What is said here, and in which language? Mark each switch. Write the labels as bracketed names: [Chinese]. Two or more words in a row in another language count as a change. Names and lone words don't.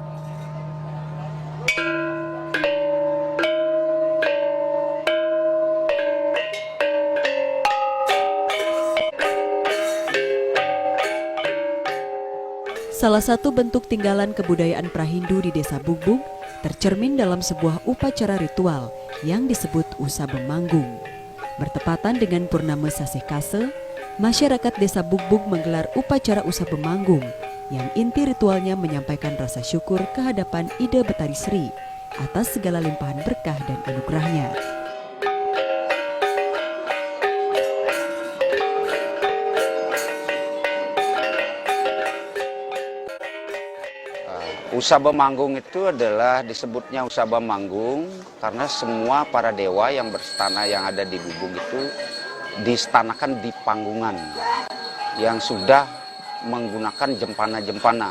[Indonesian] Salah satu bentuk tinggalan kebudayaan Prahindu di desa Bugbug tercermin dalam sebuah upacara ritual yang disebut Usaba Manggung. Bertepatan dengan Purnama Sasih Kase, masyarakat desa Bugbug menggelar upacara Usaba Manggung yang inti ritualnya menyampaikan rasa syukur kehadapan Ida Betari Sri atas segala limpahan berkah dan anugerahnya. Usaba Manggung itu adalah disebutnya Usaba Manggung karena semua para dewa yang berstana yang ada di Bugbug itu distanakan di panggungan yang sudah menggunakan jempana-jempana.